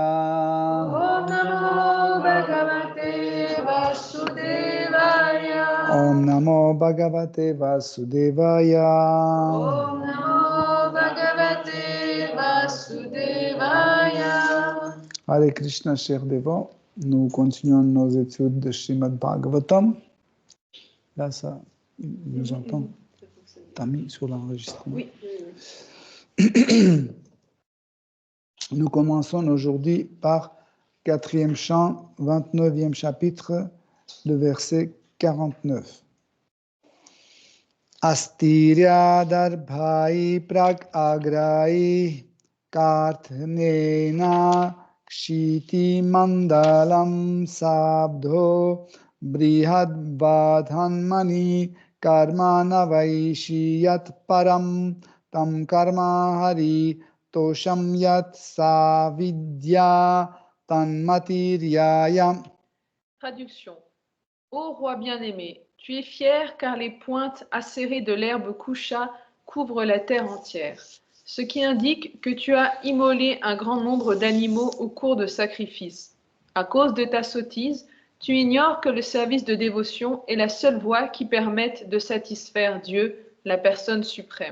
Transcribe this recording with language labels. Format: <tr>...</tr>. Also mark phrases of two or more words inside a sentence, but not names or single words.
<sa>ॐ नमो भगवते वासुदेवाय. ॐ नमो भगवते वासुदेवाय. ॐ नमो भगवते वासुदेवाय.</sa> <fr>Hare Krishna, chers dévots, nous continuons nos études de Srimad Bhagavatam. Là, ça, nous entend. T'as mis sur l'enregistrement. Oui. Nous commençons aujourd'hui par 4e chant, 29e chapitre, le verset 49.</fr> <sa>अस्तिर्य दर्भैः प्राग् अग्रैः कर्थ्नेन क्षिति मण्डलम् सब्धो बृहद् बधन्मनि कर्मणा वैशियत् परम् तम् कर्म हरि तोषम् यत् सविद्य तन्मतिर्ययम्.</sa> <fr>Traduction. Ô roi bien-aimé, tu es fier car les pointes acérées de l'herbe coucha couvrent la terre entière, ce qui indique que tu as immolé un grand nombre d'animaux au cours de sacrifices. À cause de ta sottise, tu ignores que le service de dévotion est la seule voie qui permette de satisfaire Dieu, la personne suprême.</fr>